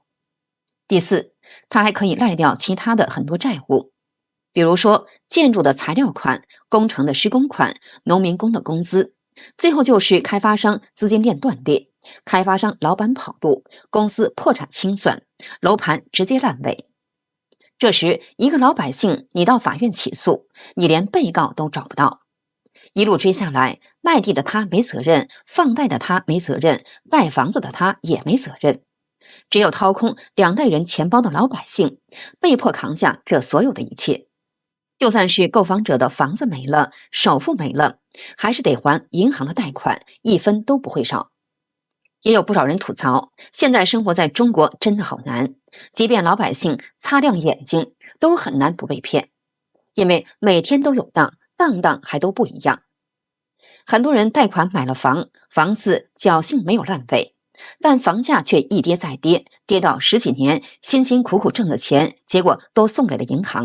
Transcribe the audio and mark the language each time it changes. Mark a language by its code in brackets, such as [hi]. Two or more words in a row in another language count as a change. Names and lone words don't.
[zh] 第四，他還可以賴掉其他的很多債務，比如說建築的材料款、工程的施工款、農民工的工資，最後就是開發商資金鏈斷裂，開發商老闆跑路，公司破產清算，樓盤直接爛尾。這時，一個老百姓，你到法院起訴，你連被告都找不到。一路追下來，賣地的他沒責任，放貸的他沒責任，蓋房子的他也沒責任。只有掏空2代人錢包的老百姓，被迫扛下這所有的一切。就算是購房者的房子沒了，首付沒了，還是得還銀行的貸款，1分都不會少。也有不少人吐槽，現在生活在中國真的好難，即便老百姓擦亮眼睛，都很難不被騙，因為每天都有檔，檔檔還都不一樣。很多人貸款買了房，房子僥倖沒有爛尾，但房價卻一跌再跌，跌到10幾年辛辛苦苦掙的錢，結果都送給了銀行。